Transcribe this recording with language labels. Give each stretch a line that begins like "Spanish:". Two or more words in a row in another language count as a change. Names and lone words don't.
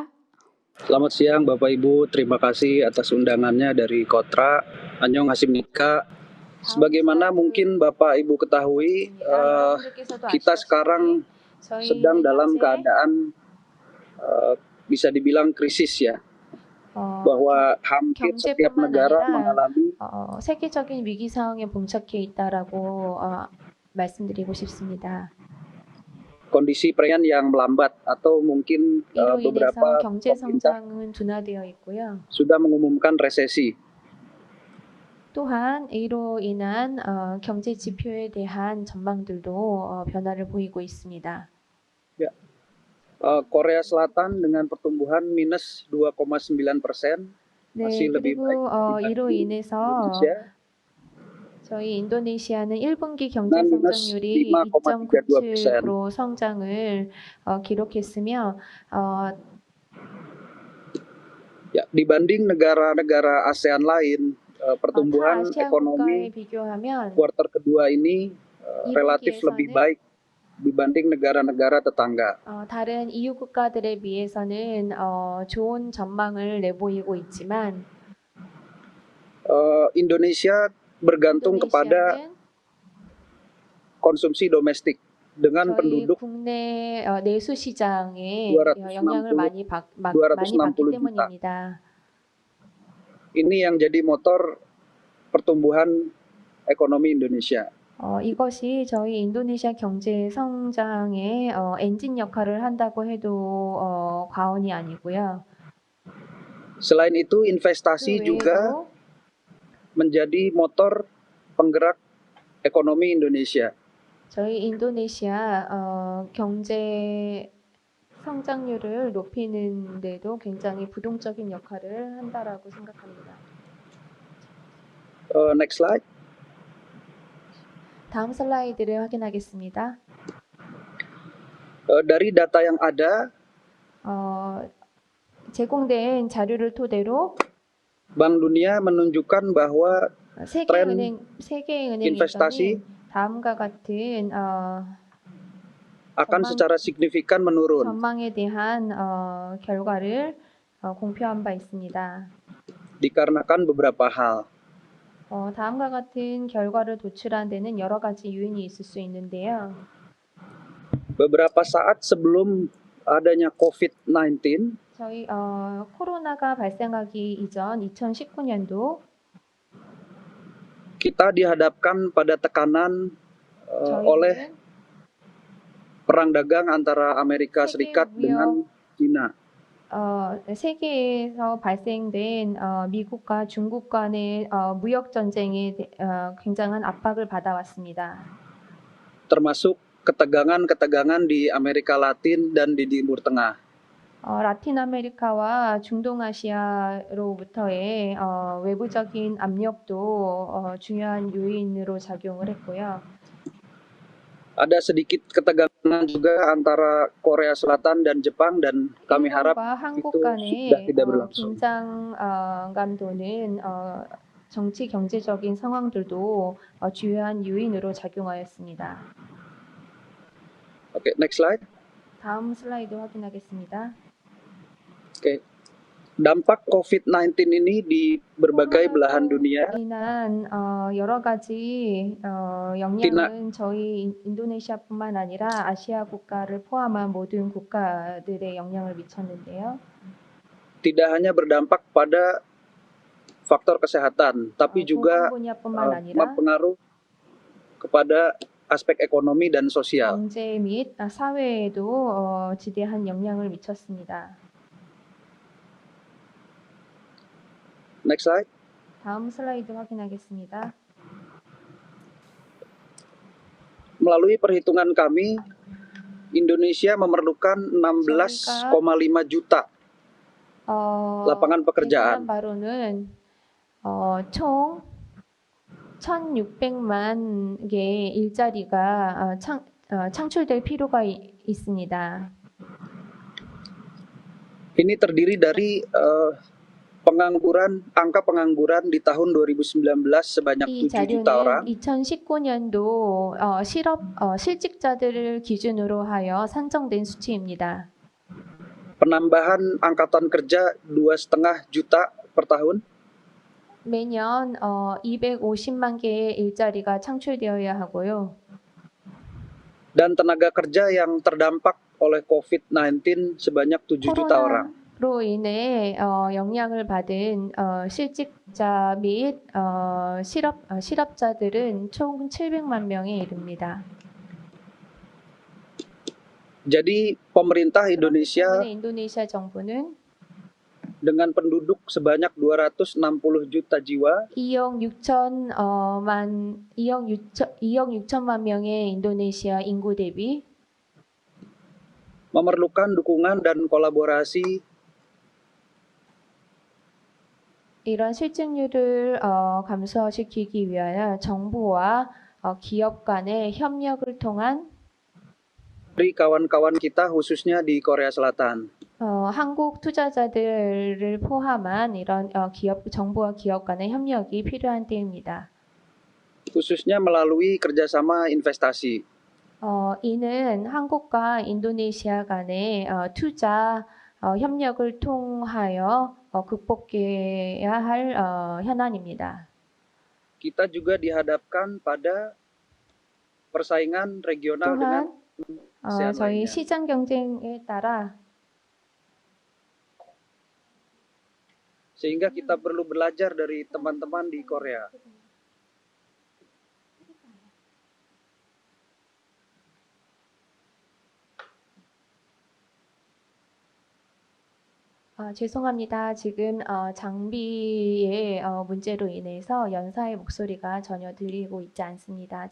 Indonesian: Selamat siang Bapak Ibu, terima kasih atas undangannya dari Kotra.
Korean: Annyeonghaseyo.
Indonesian: Sebagaimana mungkin Bapak Ibu ketahui, kita sekarang sedang dalam keadaan bisa dibilang krisis ya, bahwa hampir setiap
Korean: 경제뿐만
Indonesian: negara
Korean: 아니라
Indonesian: mengalami
Korean: 세계적인 위기 상황에 봉착해 있다라고 말씀드리고 싶습니다.
Indonesian: kondisi perekonomian yang melambat atau mungkin
Korean: 이로
Indonesian: beberapa
Korean: 인해서 경제
Indonesian: pemerintah
Korean: 성장은 둔화되어 있고요.
Indonesian: sudah mengumumkan resesi.
Korean: 또한 이로 인한 경제 지표에 대한 전망들도 변화를 보이고 있습니다.
Indonesian: Ya. Korea Selatan dengan pertumbuhan minus 2,9%, masih lebih baik
Korean: 이로
Indonesian: dibanding
Korean: 인해서
Indonesian: Indonesia.
Korean: 저희 인도네시아는 1분기 경제
Indonesian: minus
Korean: 성장률이
Indonesian: 5,32%.
Korean: 2.97% 성장을 기록했으며
Indonesian: Ya, dibanding negara-negara ASEAN lain, pertumbuhan
Korean: 아시아
Indonesian: ekonomi
Korean: 국가에 비교하면
Indonesian: kuartal kedua ini relatif lebih
Korean: 2분기에서는
Indonesian: baik dibanding negara-negara tetangga.
Korean: 다른 EU 국가들에 비해서는 좋은 전망을 내보이고 있지만
Indonesian: Indonesia bergantung kepada
Korean: 인도네시아는
Indonesian: konsumsi domestik dengan
Korean: 저희
Indonesian: penduduk
Korean: 국내 내수 시장에
Indonesian: 260
Korean: 영향을 많이 받기
Indonesian: 260 juta.
Korean: 때문입니다.
Indonesian: Ini yang jadi motor pertumbuhan ekonomi Indonesia.
Korean: 이것이 저희 인도네시아 경제 성장의 엔진 역할을 한다고 해도 과언이 아니고요.
Indonesian: Selain itu, investasi
Korean: 그
Indonesian: juga
Korean: 외에도
Indonesian: menjadi motor penggerak ekonomi Indonesia.
Korean: 저희 인도네시아 경제 성장률을 높이는 데도 굉장히 부동적인 역할을 한다라고 생각합니다.
English: Next slide.
Korean: 다음 슬라이드를 확인하겠습니다.
Indonesian: Dari data yang ada,
Korean: 제공된 자료를 토대로
Indonesian: Bank Dunia menunjukkan bahwa
Korean: 세계은행에서는
Indonesian: investasi
Korean: 다음과 같은
Indonesian: akan secara signifikan menurun.
Korean: 전망에 대한 결과를 공표한 바 있습니다.
Indonesian: Dikarenakan beberapa hal.
Korean: 다음과 같은 결과를 도출한 데는 여러 가지 요인이 있을 수 있는데요.
Indonesian: Beberapa saat sebelum adanya COVID-19,
Korean: 저희 코로나가 발생하기 이전 2019년도
Indonesian: kita dihadapkan pada tekanan oleh perang dagang antara Amerika Serikat dengan China.
Korean: 세계에서 발생된 미국과 중국 간의 무역 전쟁에 굉장한 압박을 받아왔습니다.
Indonesian: Termasuk ketegangan-ketegangan di Amerika Latin dan di Timur Tengah.
Korean: 라틴 아메리카와 중동아시아로부터의 외부적인 압력도 중요한 요인으로 작용을 했고요.
Indonesian: Ada sedikit ketegangan juga antara Korea Selatan dan Jepang dan kami harap itu sudah tidak berlangsung.
Korean: 긴장감 도는 정치 경제적인 상황들도 주요한 요인으로 작용하였습니다.
English: Oke, next slide.
Korean: 다음 슬라이드 확인하겠습니다.
Indonesian: Oke. Dampak COVID-19 ini di berbagai belahan dunia
Korean: 인한 여러 가지 영향은 저희 인도네시아뿐만 아니라 아시아 국가를 포함한 모든 국가들에 영향을 미쳤는데요.
Indonesian: tidak hanya berdampak pada faktor kesehatan, tapi juga berpengaruh kepada aspek ekonomi dan sosial.
Korean: 경제 및 사회에도 지대한 영향을 미쳤습니다.
English: Next slide.
Korean: 다음 슬라이드 확인하겠습니다.
Indonesian: Melalui perhitungan kami, Indonesia memerlukan 16,5 juta lapangan pekerjaan.
Korean: 바로는 총 1,600만 개의 일자리가 창출될 필요가 있습니다.
Indonesian: Ini terdiri dari angka pengangguran di tahun 2019 sebanyak
Korean: 이
Indonesian: 7 juta orang.
Korean: 자료는 2019년도 실직자들을 기준으로 하여 산정된 수치입니다.
Indonesian: Penambahan angkatan kerja 2,5 juta per tahun.
Korean: 매년 250만 개의 일자리가 창출되어야 하고요.
Indonesian: Dan tenaga kerja yang terdampak oleh COVID-19 sebanyak 7 juta orang.
Korean: 코로나로 인해 영향을 받은 실직자 및 실업자들은 총 700만 명에 이릅니다.
Indonesian: Jadi pemerintah Indonesia
Korean: 인도네시아 정부는
Indonesian: dengan penduduk sebanyak 260 juta jiwa
Korean: 2억 6천만 명의 인도네시아 인구 대비
Indonesian: memerlukan dukungan dan kolaborasi
Korean: 이런 실직률을 감소시키기 위하여 정부와 기업 간의 협력을 통한
Indonesian: dari kawan-kawan kita khususnya di Korea Selatan.
Korean: 한국 투자자들을 포함한 이런 정부와 기업 간의 협력이 필요한 때입니다.
Indonesian: Khususnya melalui kerjasama investasi.
Korean: 이는 한국과 인도네시아 간의 투자 협력을 통하여 극복해야 할 현안입니다.
Indonesian: Kita juga dihadapkan pada persaingan regional dengan
Korean: 또한 저희 시장 경쟁에 따라
Indonesian: sehingga kita perlu belajar dari teman-teman di Korea.
Korean: 죄송합니다. 지금 장비의 문제로 인해서 연사의 목소리가 전혀 들리고 있지 않습니다.